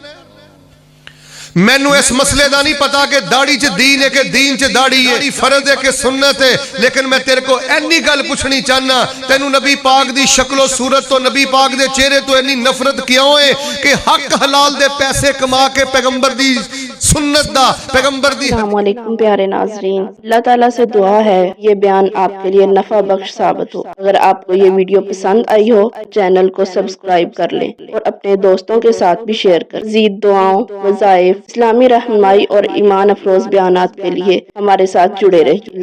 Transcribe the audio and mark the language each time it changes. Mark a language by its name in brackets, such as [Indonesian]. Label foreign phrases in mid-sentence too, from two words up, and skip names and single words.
[Punjabi] ਮੈਨੂੰ ਇਸ ਮਸਲੇ ਕਾ ਨਹੀਂ ਪਤਾ ਕਿ ਦਾੜ੍ਹੀ ਚ ਦੀਨ ਹੈ ਕਿ ਦੀਨ ਚ ਦਾੜ੍ਹੀ ਹੈ ਫ਼ਰਜ਼ ਹੈ ਕਿ ਸੁੰਨਤ ਹੈ ਲੇਕਿਨ ਮੈਂ ਤੇਰੇ ਕੋ ਇੰਨੀ ਗੱਲ ਪੁੱਛਣੀ ਚਾਹਨਾ ਤੈਨੂੰ ਨਬੀ ਪਾਕ ਦੀ ਸ਼ਕਲੋ ਸੂਰਤ ਤੋਂ ਨਬੀ ਪਾਕ ਦੇ ਚਿਹਰੇ ਤੋਂ ਇੰਨੀ ਨਫ਼ਰਤ ਕਿਉਂ ਹੈ ਕਿ ਹੱਕ ਹਲਾਲ ਦੇ ਪੈਸੇ ਕਮਾ ਕੇ ਪੈਗ਼ੰਬਰ ਦੀ ਸੁੰਨਤ ਦਾ ਪੈਗ਼ੰਬਰ ਦੀ। [Urdu] السلام علیکم پیارے ناظرین، اللہ تعالیٰ سے دعا ہے یہ بیان آپکے لیے نفع بخش ثابت ہو. اگر آپکو یہ ویڈیو پسند آئی ہو چینل کو سبسکرائب کر لیں اور اپنے دوستوں کے ساتھ بھی شیئر کر. مزید دعاؤں وظائف اسلامی رہنمائی اور ایمان افروز بیانات کے لیے ہمارے ساتھ جڑے رہیے.